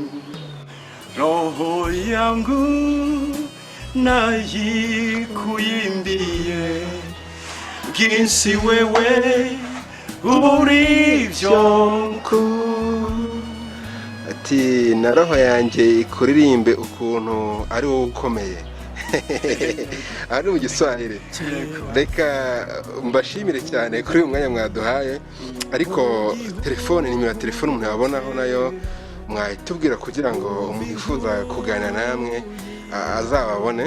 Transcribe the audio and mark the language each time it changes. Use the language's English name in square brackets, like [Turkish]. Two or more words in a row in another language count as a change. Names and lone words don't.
[Swahili] Roho yangu najikuimbie jinsi wewe ulivyo mkuu. [Kinyarwanda] ati na roho yanjye ikuririmbe ukuntu ari wowe ukomeye. ari mu Giswahili. Reka mbashimire cyane kuri uyu mwanya mwaduhaye, ariko telefone, nimero ya telefone umuntu yabonaho nayo mwahitubwira kugira ngo umuntu yifuza kuganira namwe azababone.